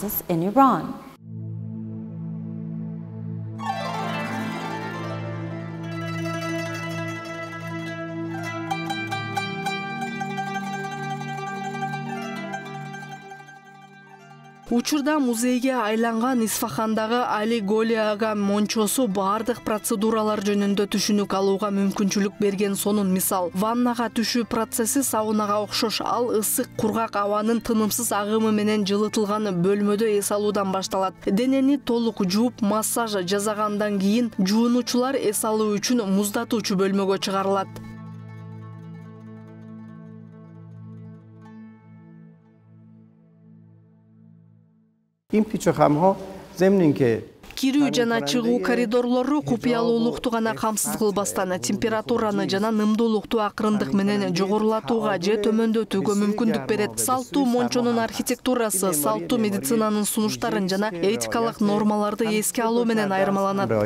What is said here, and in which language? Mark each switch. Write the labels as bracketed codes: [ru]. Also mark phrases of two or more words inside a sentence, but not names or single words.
[ky] Учурда музейге айланган Исфахандагы Али Голи ага мончосу бардык процедуралар жөнүндө түшүнүк алууга мүмкүнчүлүк берген сонун мисал. Ваннага түшүү процесси саунага окшош. Ал ысык кургак абанын тынымсыз агымы менен жылытылган бөлмөдө эс алуудан башталат. Денени толук жууп, массаж жасагандан кийин жуунуучулар эс алуу үчүн муздатуучу бөлмөгө чыгарылат. [fa] این پیچ و خم‌ها ضمن اینکه [ky] Кирүү жана чыгуу коридорлору купуялуулукту гана камсыз кылбастан температураны жана нымдуулукту акырындык менен жогорулатууга же төмөндөтүүгө мүмкүндүк берет. Салттуу мончонун архитектурасы салттуу медицинанын сунуштарын жана этикалык нормаларды эске алуу менен айырмаланат.